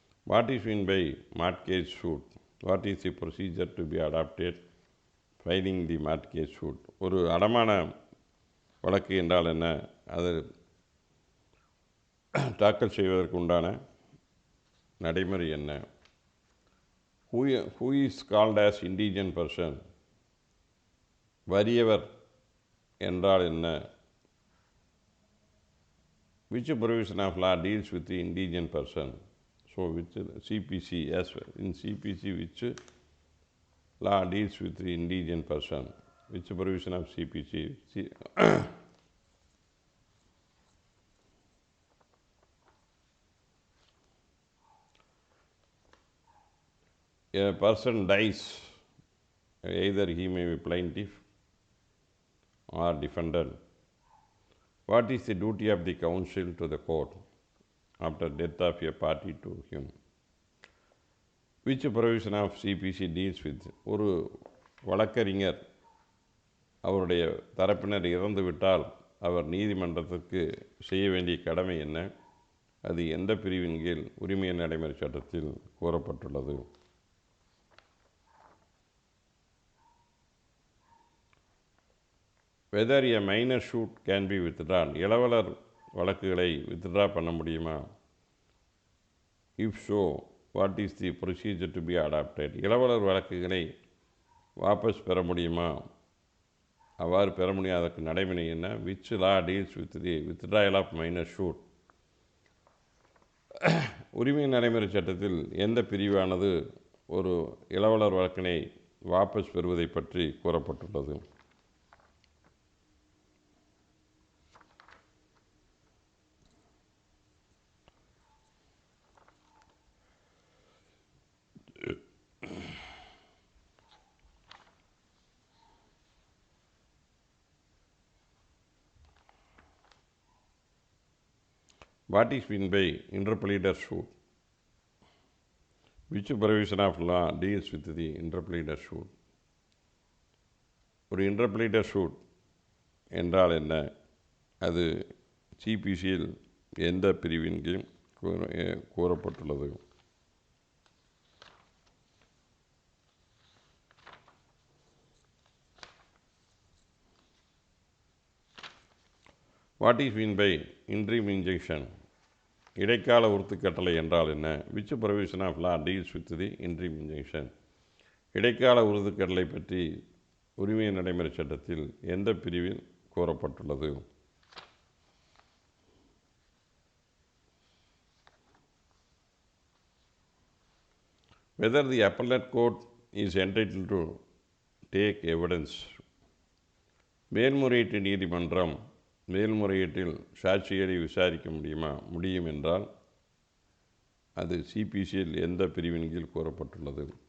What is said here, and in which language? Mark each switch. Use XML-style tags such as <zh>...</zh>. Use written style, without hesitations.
<en>What is meant by mortgage suit? What is the procedure to be adopted filing the mortgage suit?</en> <ta>ஒரு அடமான வழக்கு என்றால் என்ன? அது தாக்கல் செய்வதற்கு உண்டான நடைமுறை என்ன?</ta> <en>Who is called as indigent person?</en> <ta>வறியவர் என்றால் என்ன?</ta> <en>Which provision of law deals with the indigent person? So which CPC, as in CPC, which law deals with the indigent person? Which provision of CPC? A person dies, either he may be plaintiff or defendant. What is the duty of the counsel to the court after death of a party to him? Which provision of CPC deals with?</en> <ta>ஒரு வழக்கறிஞர் அவருடைய தரப்பினர் இறந்துவிட்டால் அவர் நீதிமன்றத்திற்கு செய்ய வேண்டிய கடமை என்ன? அது எந்த பிரிவின் கீழ் உரிமை நடைமுறை சட்டத்தில் கூறப்பட்டுள்ளது?</ta> <en>Whether a minor suit can be withdrawn?</en> <ta>இளவலர் வழக்குகளை வித்ட்ரா பண்ண முடியுமா?</ta> <en>If so, what is the procedure to be adopted?</en> <ta>இளவலர் வழக்குகளை வாபஸ் பெற முடியுமா? அவ்வாறு பெற முடியாதற்கு நடைமுறை என்ன?</ta> <en>Which law deals with the withdrawal of minor suit?</en> <ta>உரிமை நடைமுறை சட்டத்தில் எந்த பிரிவானது ஒரு இளவலர் வழக்கினை வாபஸ் பெறுவதை பற்றி கூறப்பட்டுள்ளது?</ta> <en>What is meant by interpleader suit? Which provision of law deals with the interpleader suit?</en> <ta>ஒரு interpleader suit என்றால் என்ன? அது சிபிசியில் எந்த பிரிவின் கீழ் கூறப்பட்டுள்ளது?</ta> <en>What is meant by interim injunction?</en> <ta>இடைக்கால உறுத்துக்கட்டளை என்றால் என்ன?</ta> <en>Which provision of law deals with the interim injunction?</en> <ta>இடைக்கால உறுதிக்கட்டளை பற்றி உரிமை நடைமுறை சட்டத்தில் எந்த பிரிவில் கூறப்பட்டுள்ளது?</ta> <en>Whether the appellate court is entitled to take evidence?</en> <ta>மேல்முறையீட்டு நீதிமன்றம் மேல்முறையீட்டில் சாட்சிகளை விசாரிக்க முடியும் என்றால் அது சிபிசியில் எந்த பிரிவின் கீழ் கூறப்பட்டுள்ளது?</ta>